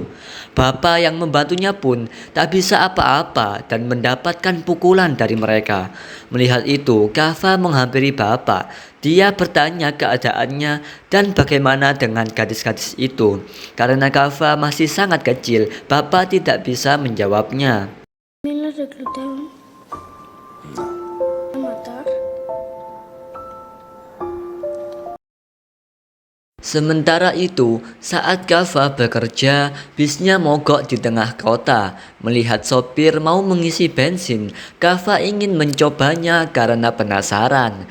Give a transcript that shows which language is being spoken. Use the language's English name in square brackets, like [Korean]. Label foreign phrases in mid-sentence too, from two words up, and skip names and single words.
[Indonesian] Bapak yang membantunya pun tak bisa apa-apa dan mendapatkan pukulan dari mereka. Melihat itu, Kava menghampiri bapak. Dia bertanya keadaannya dan bagaimana dengan gadis-gadis itu. Karena Kava masih sangat kecil, bapak tidak bisa menjawabnya. [Spanish] ¿También los reclutaron a matar? [Indonesian] Sementara itu, saat Kava bekerja, bisnya mogok di tengah kota. Melihat sopir mau mengisi bensin, Kava ingin mencobanya karena penasaran.